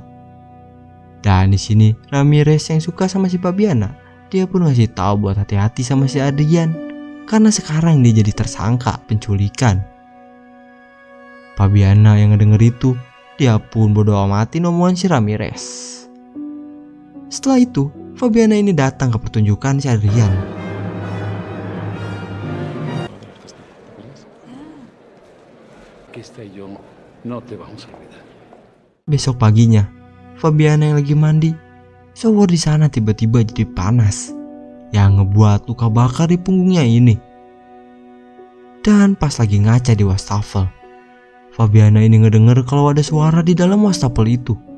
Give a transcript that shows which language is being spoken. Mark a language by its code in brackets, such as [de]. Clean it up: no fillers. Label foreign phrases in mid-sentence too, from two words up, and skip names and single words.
[id] Dan di sini Ramirez yang suka sama si Fabiana, dia pun ngasih tahu buat hati-hati sama si Adrian karena sekarang dia jadi tersangka penculikan. Fabiana yang ngedenger itu, dia pun bodo amatin omongan si Ramirez. Setelah itu, Fabiana ini datang ke pertunjukan si Adrian. [es] Aquí estoy yo. No te vamos a olvidar. [id] Besok paginya, Fabiana yang lagi mandi, shower di sana tiba-tiba jadi panas, yang ngebuat luka bakar di punggungnya ini. Dan pas lagi ngaca di wastafel, Fabiana ini ngedenger kalau ada suara di dalam wastafel itu.